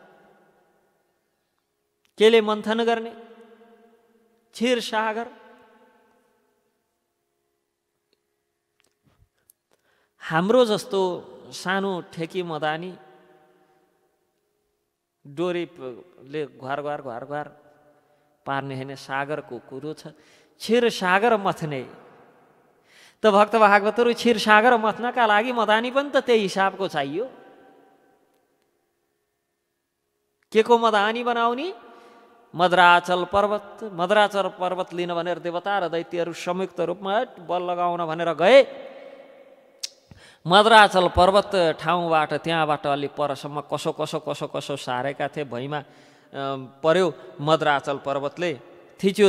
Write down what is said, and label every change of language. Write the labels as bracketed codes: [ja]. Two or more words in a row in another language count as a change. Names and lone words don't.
[ne] केले मन्थन गर्ने? क्षीर सागर। हाम्रो जस्तो सानो ठेकी मदानी डोरीले घुवार घुवार घुवार घुवार पार्ने होइन, सागरको कुरो छ। क्षीर सागर मथ्ने त भक्त भागवतहरू, क्षीर सागर मथ्नका लागि मदानी पनि त त्यही हिसाबको चाहियो। के को मदानी बनाउने? मद्राचल पर्वत। मद्राचल पर्वत लिन भनेर देवता र दैत्यहरू संयुक्त रूपमा बल लगाउन भनेर गए। मद्राचल पर्वत ठाउँबाट, त्यहाँबाट अलि परसम्म कसो कसो कसो कसो सारेका थिए, भुइँमा पर्यो मद्राचल पर्वतले, थिच्यो।